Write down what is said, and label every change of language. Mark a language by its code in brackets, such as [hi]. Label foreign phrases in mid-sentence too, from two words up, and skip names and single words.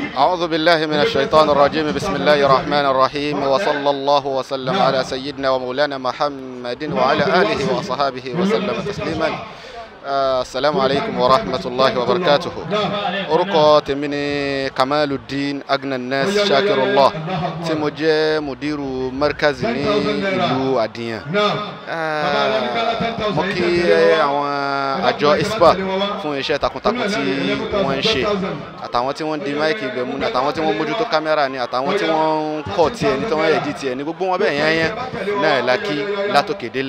[ar] أعوذ بالله من الشيطان الرجيم بسم الله الرحمن الرحيم وصلى الله وسلم على سيدنا ومولانا محمد وعلى آله وصحابه وسلم تسليما. السلام عليكم ورحمة الله وبركاته. [yo] orúkọ tèmi ni Kamaluddin Agna Nas Shakirullah tí mo jẹ́ [ar] مدير مركز [yo] ní ìlú Adiyan. Mo kí àwọn àjọ ISPA fún iṣẹ́ takuntakun tí wọ́n ń ṣe, àtàwọn tí wọ́n di máìkì ìgbẹ̀mú ni, àtàwọn tí wọ́n mójútó kámẹ́rà ni, àtàwọn tí wọ́n ń kọ̀ tiẹ̀ ní tí wọ́n ẹ̀dí tiẹ̀ ní, gbogbo wọn bẹ́ẹ̀ yẹn náà lákì látòkè délẹ̀.